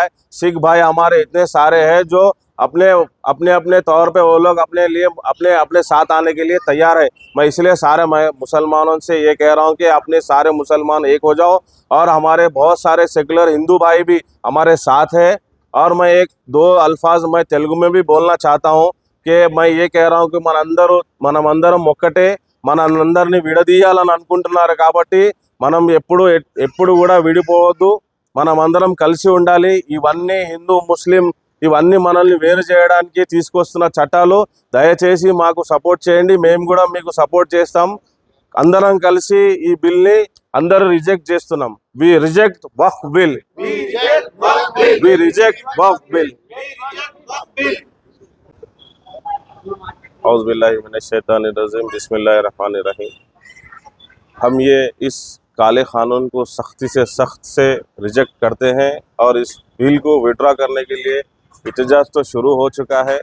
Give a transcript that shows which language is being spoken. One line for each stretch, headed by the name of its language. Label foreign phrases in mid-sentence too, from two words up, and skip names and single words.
Urdu: سکھ بھائی ہمارے اتنے سارے ہیں جو اپنے طور پہ وہ لوگ اپنے ساتھ آنے کے لیے تیار ہے. میں اس لیے سارے مسلمانوں سے یہ کہہ رہا ہوں کہ اپنے سارے مسلمان ایک ہو جاؤ. اور ہمارے بہت سارے سیکولر ہندو بھائی بھی ہمارے ساتھ ہیں. اور میں 1-2 الفاظ میں تیلگو میں بھی بولنا چاہتا ہوں کہ میں یہ کہہ رہا ہوں کہ
Telugu: మనమందరం ఒక్కటే, మనందరినీ విడదీయాలని అనుకుంటున్నారు కాబట్టి మనం ఎప్పుడు కూడా విడిపోవద్దు. మనమందరం కలిసి ఉండాలి. ఇవన్నీ హిందూ ముస్లిం ఇవన్నీ మనల్ని వేరు చేయడానికి తీసుకొస్తున్న చట్టాలు. దయచేసి మాకు సపోర్ట్ చేయండి, మేము కూడా మీకు సపోర్ట్ చేస్తాం. అందరం కలిసి ఈ బిల్ని అందరూ రిజెక్ట్ చేస్తున్నాం.
English: we reject Waqf bill, we reject Waqf bill.
Arabic: اعوذ باللہ من الشیطان الرجیم، بسم اللہ الرحمن الرحیم.
Urdu: ہم یہ اس کالے قانون کو سختی سے سخت سے ریجیکٹ کرتے ہیں، اور اس بل کو وڈرا کرنے کے لیے احتجاج تو شروع ہو چکا ہے.